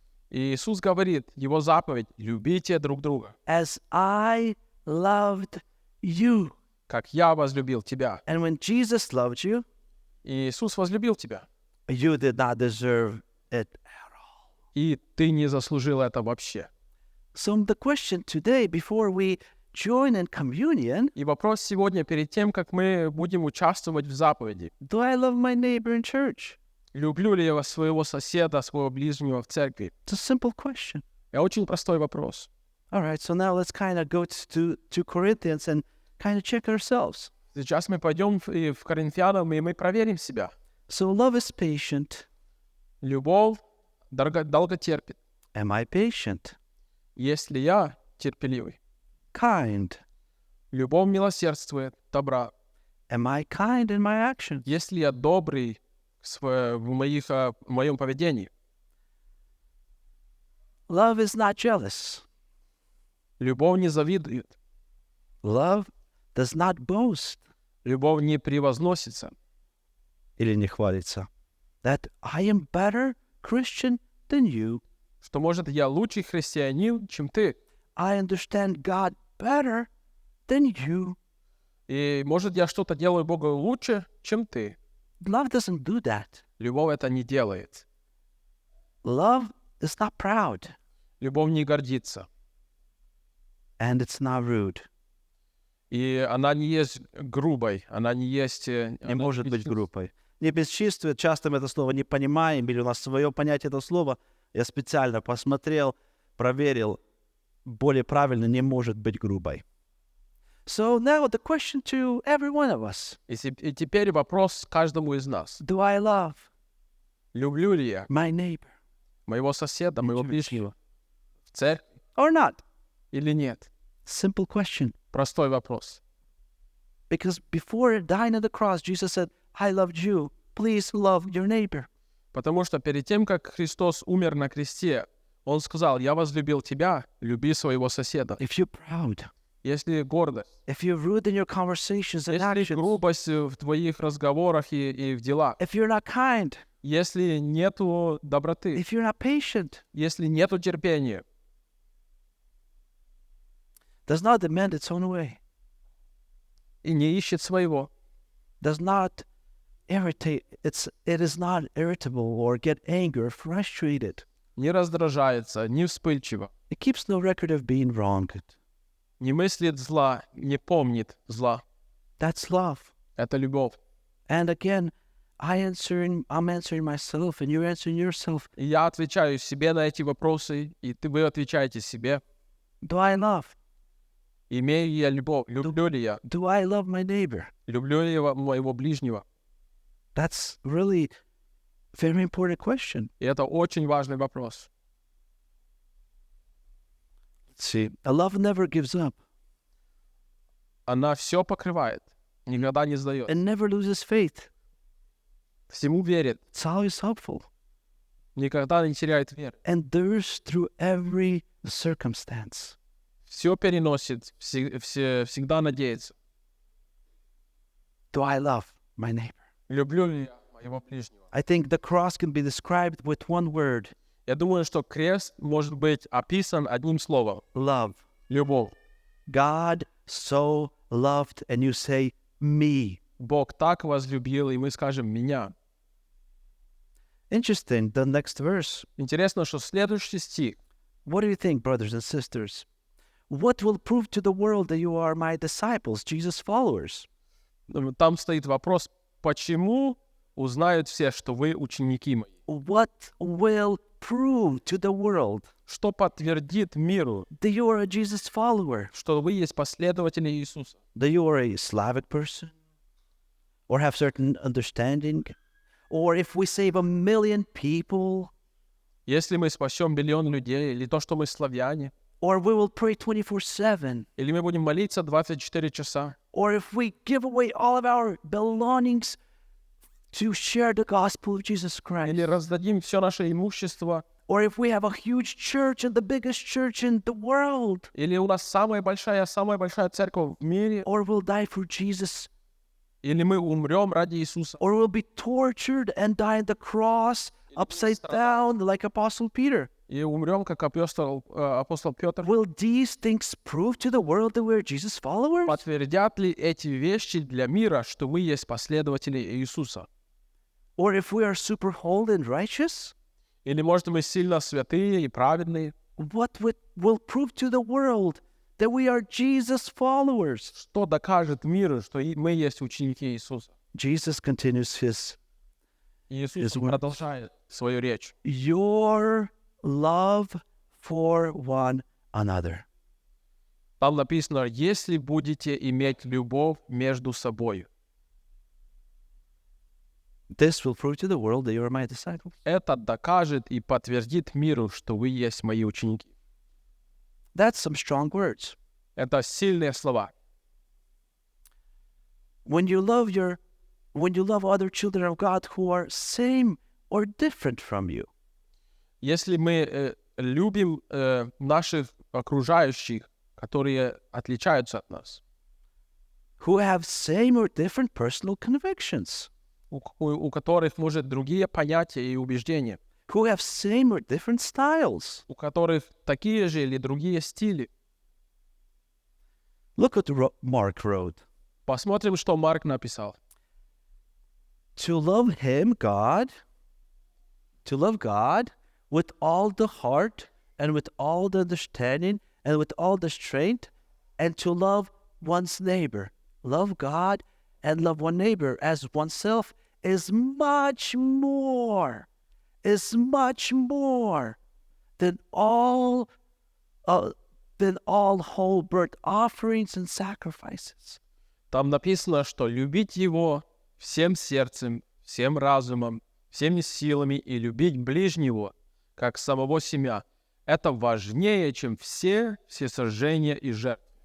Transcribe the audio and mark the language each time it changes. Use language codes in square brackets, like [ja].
[ru] И Иисус говорит, его заповедь: любите друг друга, [en] as I loved you. [ru] как я возлюбил тебя. [en] And when Jesus loved you, [ru] И Иисус возлюбил тебя, [en] you did not deserve it at all. [ru] и ты не заслужил это вообще. [en] So the question today, before we join in communion, [ru] И вопрос сегодня, перед тем, как мы будем участвовать в заповеди: [en] do I love my neighbor in church? [ru] люблю ли я своего соседа, своего ближнего в церкви? [en] It's a simple question. [ru] Это очень простой вопрос. [en] All right, so now let's kind of go to Corinthians and kind of check ourselves. [ru] Сейчас мы пойдем в Коринфянам, и мы проверим себя. [en] So love is patient. [ru] Любовь долго терпит. [en] Am I patient? [ru] Если я терпеливый. [en] Kind. [ru] Любовь милосердствует, добра. [en] Am I kind in my actions? [ru] Если я добрый в моем поведении. [en] Love is not jealous. [ru] Любовь не завидует. [en] Love does not boast. [ru] Любовь не превозносится. Или не хвалится. [en] That I am better Christian than you. [ru] Что, может, я лучший христианин, чем ты. [en] I understand God better than you. [ru] И, может, я что-то делаю Богу лучше, чем ты. [en] Love doesn't do that. [ru] Любовь это не делает. [en] Love is not proud. [ru] Любовь не гордится. [en] And it's not rude. [ru] И она не есть грубой, она не есть... Не может быть грубой. Не бесчувствует. Часто мы это слово не понимаем, или у нас свое понятие этого слова. Я специально посмотрел, проверил. Более правильно не может быть грубой. [en] So now the question to every one of us. [ru] И теперь вопрос каждому из нас. [en] Do I love [ru] Люблю ли я [en] my neighbor? [ru] моего соседа, моего ближнего в церкви [en] Or not? [ru] или нет? [en] Simple question. [ru] Простой вопрос. [en] Because before dying on the cross, Jesus said, I loved you. Please love your neighbor. [ru] Потому что перед тем, как Христос умер на кресте, Он сказал: я возлюбил тебя, люби своего соседа. [en] If you're proud, [ru] если гордость, [en] if you're rude in your conversations and [ru] если [en] actions, [ru] грубость в твоих разговорах и в делах, [en] if you're not kind, [ru] если нету доброты, [en] if you're not patient, [ru] если нету терпения, [en] does not demand its own way, [ru] и не ищет своего, [en] does not irritate, it is not irritable or get angry or frustrated. [ru] не раздражается, не вспыльчиво, [en] It keeps no record of being wronged. [ru] не мыслит зла, не помнит зла. [en] That's love. [ru] Это любовь. [en] And again, I'm answering myself and you're answering yourself. [ru] И я отвечаю себе на эти вопросы, и вы отвечаете себе. [en] Do I love? [ru] Имею я любовь? Люблю ли я? [en] Do I love my neighbor? [ru] Люблю ли я моего ближнего? [en] That's really a very important question. [ru] И это очень важный вопрос. [en] See, a love never gives up [ru] Она все покрывает, никогда не сдает. [en] and never loses faith. [ru] Всему верит, [en] It's always hopeful. [ru] никогда не теряет веры. [en] Endures through every circumstance. [ru] Все переносит, всегда надеется. [en] Do I love my neighbor? [ru] Люблю ли я моего ближнего? [en] I think the cross can be described with one word, [ru] Я думаю, что крест может быть описан одним словом. [en] love. [ru] Любовь. [en] God so loved, and you say, me. [ru] Бог так возлюбил, и мы скажем «меня». [en] Interesting, the next verse. [ru] Интересно, что следующий стих. [en] What do you think, brothers and sisters? What will prove to the world that you are my disciples, Jesus' followers? [ru] Там стоит вопрос, почему узнают все, что вы ученики мои? [en] What will prove to the world [ru] Что подтвердит миру, [en] that you are a Jesus follower? [ru] что вы есть последователи Иисуса? [en] That you are a Slavic person? Or have certain understanding? Or if we save 1 million people? [ru] Если мы спасем миллион людей, или то, что мы славяне, [en] Or we will pray 24/7? [ru] или мы будем молиться 24 часа, [en] Or if we give away all of our belongings to share the gospel of Jesus Christ? [ru] или раздадим все наше имущество, [en] Or if we have a huge church and the biggest church in the world? [ru] или у нас самая большая церковь в мире, [en] Or we'll die for Jesus? [ru] или мы умрем ради Иисуса, [en] Or we'll be tortured and die on the cross upside down like Apostle Peter? [ru] и умрем, как апостол Петр. [en] Will these things prove to the world that we're Jesus followers? [ru] Подтвердят ли эти вещи для мира, что вы есть последователи Иисуса? [en] Or if we are super holy and righteous? [ru] Или, может, мы сильно святые и праведные? [en] What will prove to the world that we are Jesus followers? [ru] Что докажет миру, что мы есть ученики Иисуса? [en] Jesus continues his, [ru] Иисус продолжает свою речь. [en] your love for one another. [ru] Там написано, если будете иметь любовь между собой. [en] This will prove to the world that you are my disciples. [ru] Это докажет и подтвердит миру, что вы есть мои ученики. [en] That's some strong words. [ru] Это сильные слова. [en] When you love other children of God who are same or different from you, [ru] Если мы любим наших окружающих, которые отличаются от нас, [en] who have same or different personal convictions, [ru] у которых, может, другие понятия и убеждения, [en] who have same or different styles. [ru] у которых такие же или другие стили. [en] Look what Mark wrote. [ru] Посмотрим, что Марк написал. [en] To love God with all the heart and with all the understanding and with all the strength, and to love one's neighbor. Love God and love one neighbor as oneself is much more than all whole burnt offerings and sacrifices. [ru] Там написано, что любить Его всем сердцем, всем разумом, всеми силами и любить ближнего, как самого себя. Это важнее, чем все сожжения и жертвы.